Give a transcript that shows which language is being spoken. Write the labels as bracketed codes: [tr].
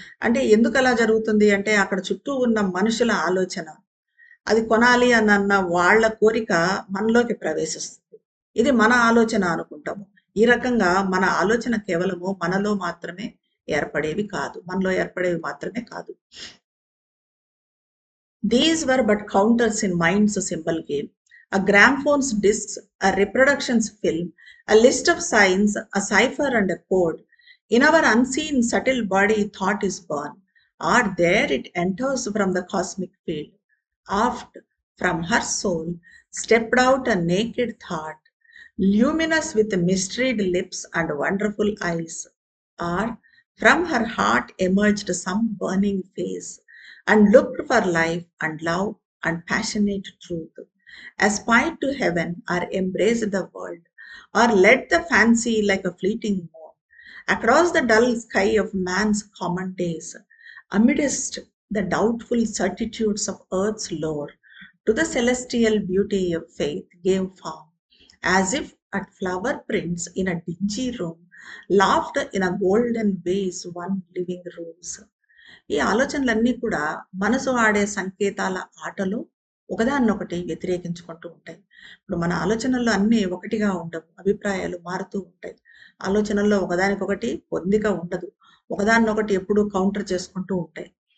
[te] అంటే ఎందుకలా జరుగుతుంది అంటే, అక్కడ చుట్టూ ఉన్న మనుషుల ఆలోచన, అది కొనాలి అనన్న వాళ్ళ కోరిక మనలోకి ప్రవేశిస్తుంది. ఇది మన ఆలోచన అనుకుంటాము. ఈ రకంగా మన ఆలోచన కేవలము మనలో మాత్రమే ఏర్పడేవి కాదు. మనలో ఏర్పడేవి మాత్రమే కాదు. [en] These were but counters in mind's symbol game. A gramophone's discs, a reproduction's film, a list of signs, a cipher and a code. In our unseen, subtle body, thought is born. Or there it enters from the cosmic field. Oft, from her soul, stepped out a naked thought, luminous with mysteried lips and wonderful eyes. Or from her heart emerged some burning face and looked for life and love and passionate truth, aspired to heaven or embraced the world, or led the fancy like a fleeting moon across the dull sky of man's common days, amidst the doubtful certitudes of earth's lore, to the celestial beauty of faith gave form, as if at flower prints in a dingy room, laughed in a golden vase one living rose. [te] ఈ ఆలోచనలన్నీ కూడా మనసు ఆడే సంకేతాల ఆటలో ఒకదాన్నొకటి వ్యతిరేకించుకుంటూ ఉంటాయి. ఇప్పుడు మన ఆలోచనల్లో అన్నీ ఒకటిగా ఉండవు. అభిప్రాయాలు మారుతూ ఉంటాయి. ఆలోచనల్లో ఒకదానికొకటి పొందిక ఉండదు. ఒకదాన్నొకటి ఎప్పుడూ కౌంటర్ చేసుకుంటూ ఉంటాయి.